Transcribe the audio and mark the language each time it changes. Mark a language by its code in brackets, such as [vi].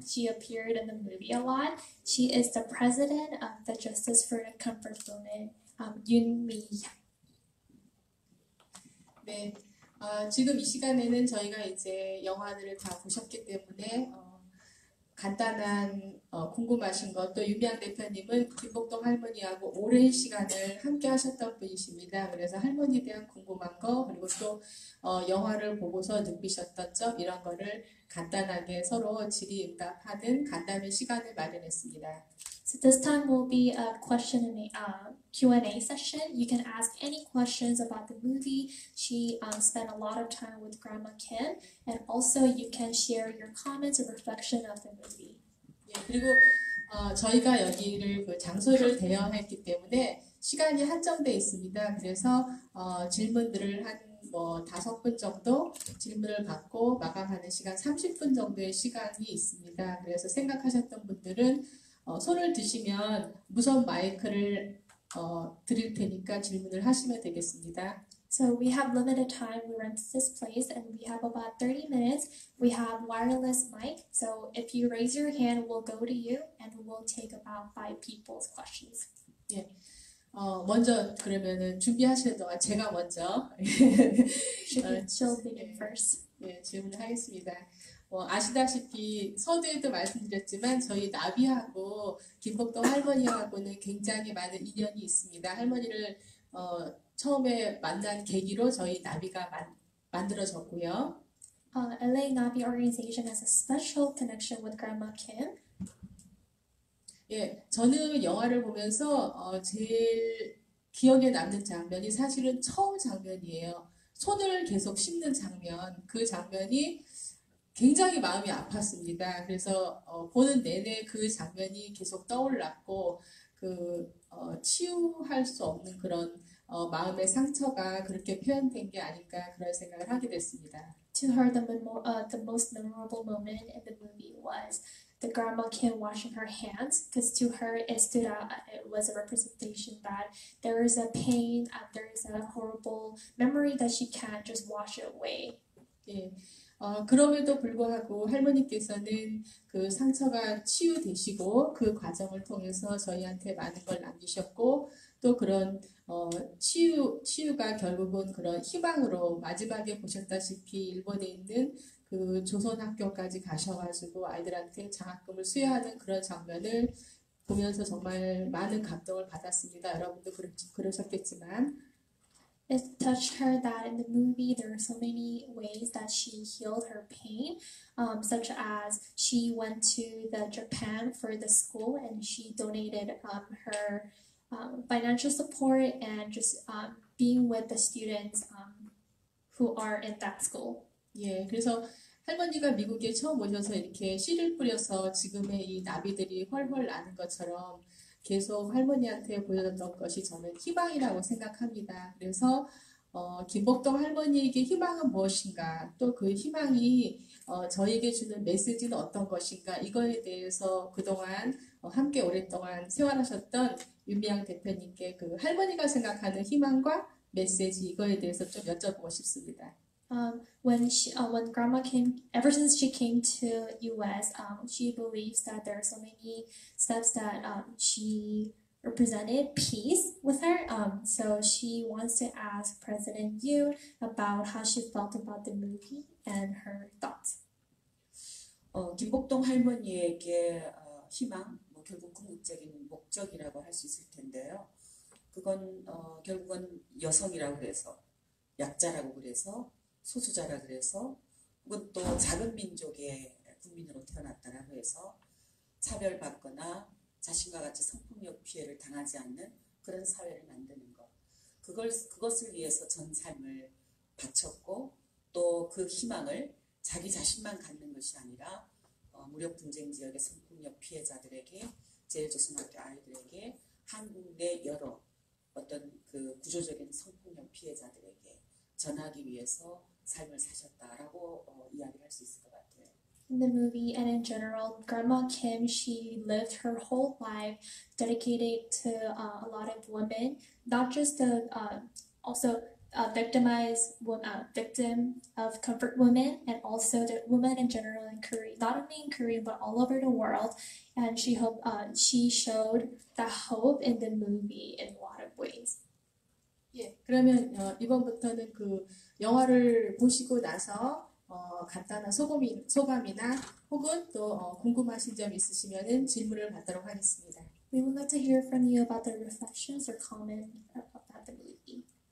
[en] She appeared in the movie a lot. She is the president of the Justice for the Comfort Movement, Yoon Mi-hyuk. [ko] 네, 지금 이 시간에는 저희가 이제 영화들을 다 보셨기 때문에 간단한 궁금하신 것, 또 윤미향 대표님은 김복동 할머니하고 오랜 시간을 함께 하셨던 분이십니다. 그래서 할머니에 대한 궁금한 거, 그리고 또 영화를 보고서 느끼셨던 점, 이런 거를 간단하게 서로 질의응답하는 간단한 시간을 마련했습니다. [en] So this time will be a Q&A session. You can ask any questions about the movie. She spent a lot of time with Grandma Kim, and also you can share your comments or reflection of the movie. [ko] 예, 그리고 저희가 여기를 그 장소를 대여했기 때문에 시간이 한정돼 있습니다. 그래서 질문들을 한 5분 정도 질문을 받고 마감하는 시간 30분 정도의 시간이 있습니다. 그래서 생각하셨던 분들은 손을 드시면 무선 마이크를 드릴 테니까 질문을 하시면 되겠습니다. [en] So we have limited time. We rent this place and we have about 30 minutes. We have wireless mic. So if you raise your hand, we'll go to you and we'll take about 5 people's questions. [ko] 예. 먼저 그러면은 준비하시는 동안 제가 먼저 [en] She'll begin first. [ko] 예, 질문을 하겠습니다. 아시다시피 서두에도 말씀드렸지만 저희 나비하고 김복동 할머니하고는 굉장히 많은 인연이 있습니다. 할머니를 처음에 만난 계기로 저희 나비가 만들어졌고요. [en] LA Nabi organization has a special connection with Grandma Kim. [ko] 예, 저는 영화를 보면서 제일 기억에 남는 장면이 사실은 처음 장면이에요. 손을 계속 씹는 장면, 그 장면이 굉장히 마음이 아팠습니다. 그래서 보는 내내 그 장면이 계속 떠올랐고 치유할 수 없는 그런 마음의 상처가 그렇게 표현된 게 아닐까 그런 생각을 하게 됐습니다. [en] To her, the most memorable moment in the movie was the Grandma Kim washing her hands, because to her it stood out. It was a representation that there is a pain, there is a horrible memory that she can't just wash it away. [ko] 예. 그럼에도 불구하고 할머니께서는 그 상처가 치유되시고 그 과정을 통해서 저희한테 많은 걸 남기셨고 또 그런 치유가 결국은 그런 희망으로 마지막에 보셨다시피 일본에 있는 그 조선학교까지 가셔가지고 아이들한테 장학금을 수여하는 그런 장면을 보면서 정말 많은 감동을 받았습니다. 여러분도 그러셨겠지만 [en] It touched her that in the movie there are so many ways that she healed her pain, such as she went to Japan for the school and she donated her financial support and just being with the students who are in that school. [ko] 예, 그래서 할머니가 미국에 처음 오셔서 이렇게 씨를 뿌려서 지금의 이 나비들이 훨훨 나는 것처럼 계속 할머니한테 보여줬던 것이 저는 희망이라고 생각합니다. 그래서 김복동 할머니에게 희망은 무엇인가, 또 그 희망이 저에게 주는 메시지는 어떤 것인가, 이거에 대해서 그동안 함께 오랫동안 생활하셨던 윤미향 대표님께 그 할머니가 생각하는 희망과 메시지 이거에 대해서 좀 여쭤보고 싶습니다. [en] When Grandma came, ever since she came to U.S., she believes that there are so many steps that she represented peace with her. So she wants to ask President Yoon about how she felt about the movie and her thoughts. [ko] 김복동 할머니에게 희망, 결국 궁극적인 목적이라고 할 수 있을 텐데요. 그건 결국은 여성이라고 그래서 약자라고 그래서 소수자라 그래서 혹은 또 작은 민족의 국민으로 태어났다라고 해서 차별받거나 자신과 같이 성폭력 피해를 당하지 않는 그런 사회를 만드는 것. 그것을 위해서 전 삶을 바쳤고 또 그 희망을 자기 자신만 갖는 것이 아니라 무력 분쟁 지역의 성폭력 피해자들에게 제일조선학교 아이들에게 한국 내 여러 어떤 그 구조적인 성폭력 피해자들에게 전하기 위해서 삶을 사셨다라고 이야기를 할 수 있을 것 같아요. [en] in the movie and in general, Grandma Kim, she lived her whole life dedicated to a lot of women, not just the also victimized victim of comfort women, and also the women in general in Korea, not only in Korea but all over the world. And she showed that hope in the movie in a lot of ways. [ko] 예, 그러면 이번부터는 그 영화를 보시고 나서 간단한 소감이나 혹은 또 궁금하신 점 있으시면은 질문을 받도록 하겠습니다. [en] We would like to hear from you about the reflections or comment about the movie.